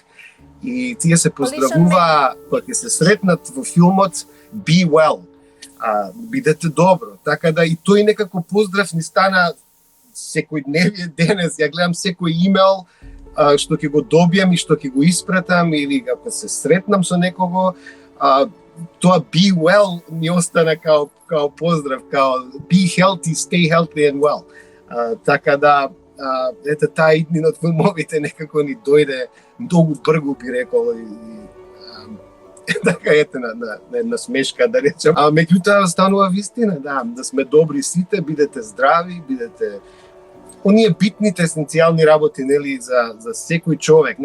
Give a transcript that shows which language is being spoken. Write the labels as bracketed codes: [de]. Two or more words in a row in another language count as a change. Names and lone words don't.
[mk] И тие се поздравува кога ќе се сретнат во филмот Be Well. Бидете добро. Така да и тој некако поздрав ни стана секојдневие денес. Ја гледам секој имейл што ќе го добијам и што ќе го испратам или ако се сретнам со некого, тоа [en] be well [mk] ми остана као поздрав, као [en] be healthy, stay healthy and well. [mk] Така да, ете, таа иднина од филмовите некако ни дојде многу бргу, би рекол, така ете на една смешка, да речем. Меѓутоа станува вистина, да сме добри сите, бидете здрави, бидете оние битните есенцијални работи, нели, за секој човек.